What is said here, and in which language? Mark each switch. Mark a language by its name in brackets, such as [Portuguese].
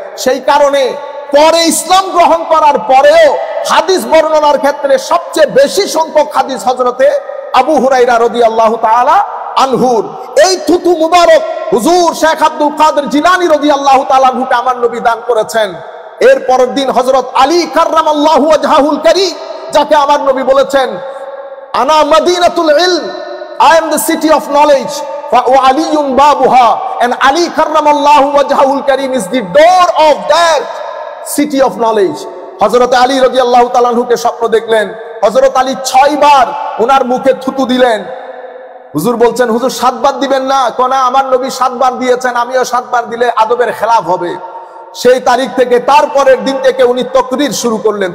[Bangla] সেই কারণে পরে ইসলাম গ্রহণ করার পরেও হাদিস বর্ণনার ক্ষেত্রে সবচেয়ে বেশি সংখ্যক হাদিস হযরতে আবু হুরায়রা রাদিয়াল্লাহু তাআলা আনহুর। এই থুতু মুবারক হুজুর শেখ আব্দুল কাদের জিলানী রাদিয়াল্লাহু তাআলা আনহুকে আমার নবী দান করেছেন। এর পরের দিন হযরত আলী কাররামাল্লাহু ওয়াজহাহুল কারীম, যাকে আমার নবী বলেছেন, [Arabic] আনা মাদিনাতুল ইলম, [English] I am the city of knowledge, [Arabic] wa aliyun babuha, [English] and Ali karramallahu wajhahul karim is the door of that city of knowledge. [Bangla] হযরত আলী রাদিয়াল্লাহু তাআলা আনহুকে স্বপ্ন দেখলেন, হযরত আলী 6 বার ওনার মুখে থুতু দিলেন। হুজুর বলছেন, হুজুর 7 বার দিবেন না? কোনা, আমার নবী 7 বার দিয়েছেন, আমিও 7 বার দিলে আদবের খেলাফ হবে। সেই তারিখ থেকে, তারপরের দিন থেকে উনি তকরির শুরু করলেন।